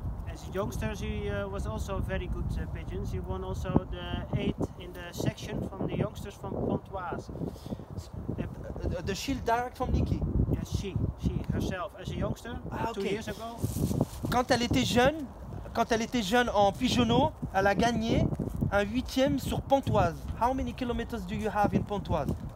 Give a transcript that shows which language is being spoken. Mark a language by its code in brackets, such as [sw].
[en] As a youngster, he was also very good pigeons. He won also the 8th in the section from the youngsters from Pontoise. The shield direct from Nikki. Yes, she herself as a youngster 2 okay. years ago. [fr] Quand elle était jeune en pigeonneau, elle a gagné un 8e sur Pontoise. [en] How many kilometers do you have in Pontoise?